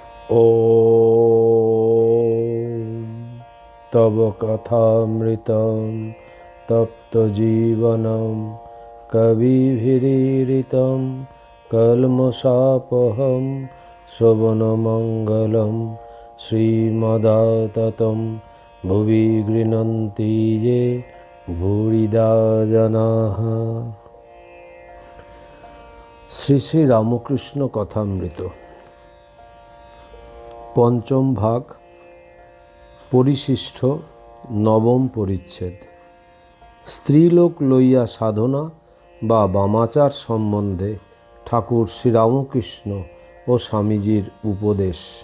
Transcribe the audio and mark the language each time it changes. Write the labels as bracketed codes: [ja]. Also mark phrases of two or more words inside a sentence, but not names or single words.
[sa] ॐ तव कथामृतं तप्तजीवनं कविभिरीडितं कल्मषापहं श्रवणमङ्गलं श्रीमदाततं भुवि गृह्णन्ति ये भूरिदा जनाः। [bn] শ্রী শ্রী রামকৃষ্ণ কথামৃত পঞ্চম ভাগ, পরিশিষ্ট, নবম পরিচ্ছেদ। স্ত্রীলোক লইয়া সাধনা বা বামাচার সম্বন্ধে ঠাকুর শ্রীরামকৃষ্ণ ও স্বামীজির উপদেশ।